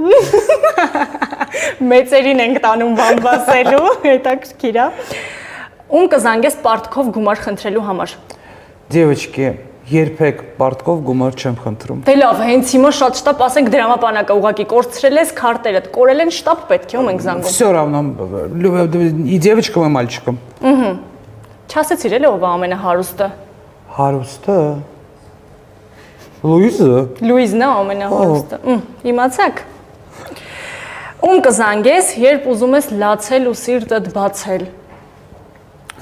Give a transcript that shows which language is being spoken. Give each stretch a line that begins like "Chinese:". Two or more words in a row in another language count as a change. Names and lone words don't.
Armenian: Մեծերին ենք տանում բամբասելու, հետաքրքիր է։ Ում կզանգես պարտքով գումար խնդրելու համար։ Девочки, երբեք պարտքով գումար չեմ խնդրում։ Դե լավ, հենց հիմա շատ շտապ ասենք դրամապանակը ուղակի կորցրել ես, քարտերդ կորել են, շտապ պետք է ում ենք զանգում։
Russian: Всё равно, и девочкам, и мальчикам։
Armenian: Չասեցիր էլի ով է ամենահարուստը։ Հարուստը։ Լուիզը։ Լուիզն է ամենահարուստը։ Իմացաք։ Ում կզանգես, երբ ուզում ես լացել ու սիրտդ բացել։